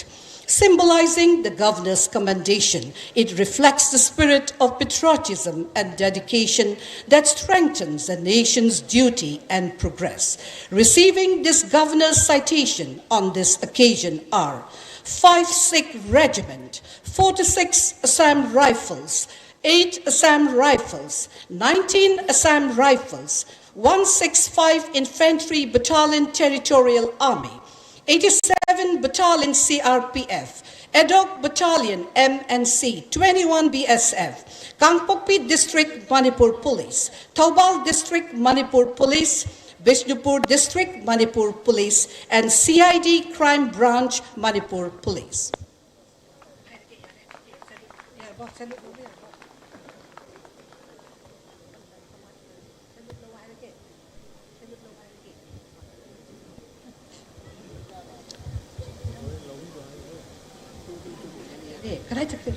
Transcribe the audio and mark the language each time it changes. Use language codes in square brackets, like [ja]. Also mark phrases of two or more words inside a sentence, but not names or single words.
[en] Symbolizing the Governor's commendation, it reflects the spirit of patriotism and dedication that strengthens the nation's duty and progress. Receiving this Governor's citation on this occasion are 5 Sikh Regiment, 46 Assam Rifles, 8 Assam Rifles, 19 Assam Rifles, 165 Infantry Battalion Territorial Army, 87 Battalion CRPF, Edok Battalion MNC, 21 BSF, Kangpokpi District Manipur Police, Taubal District Manipur Police, Bishnupur District Manipur Police, and CID Crime Branch Manipur Police. Can I take it?